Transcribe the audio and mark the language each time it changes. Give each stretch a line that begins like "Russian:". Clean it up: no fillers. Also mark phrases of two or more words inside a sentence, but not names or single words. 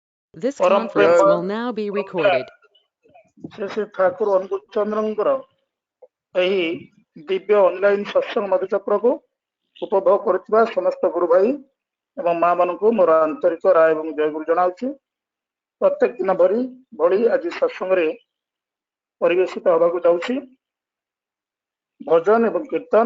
English: This परम conference प्रेम will now be recorded.
Odia: श्री श्री ठाकुर अनुकूल चंद्रंकर ଏହି ଦିବ୍ୟ ଅନଲାଇନ ସତ୍ସଙ୍ଗ ମଧୁଚକ୍ର को ଉପଭୋଗ କରୁଥିବା ସମସ୍ତ ଗୁରୁ ଭାଇ ଏବଂ ମା ମାନଙ୍କୁ ମୋର ଆନ୍ତରିକ ରାୟ ଏବଂ ଜୟଗୁରୁ ଜଣାଉଛି। ପ୍ରତ୍ୟେକ ଦିନ ଭଳି ଆଜି ସତ୍ସଙ୍ଗରେ ପରିବେଶିତ ହେବାକୁ ଯାଉଛି ଭଜନ ଏବଂ କୀର୍ତ୍ତନ।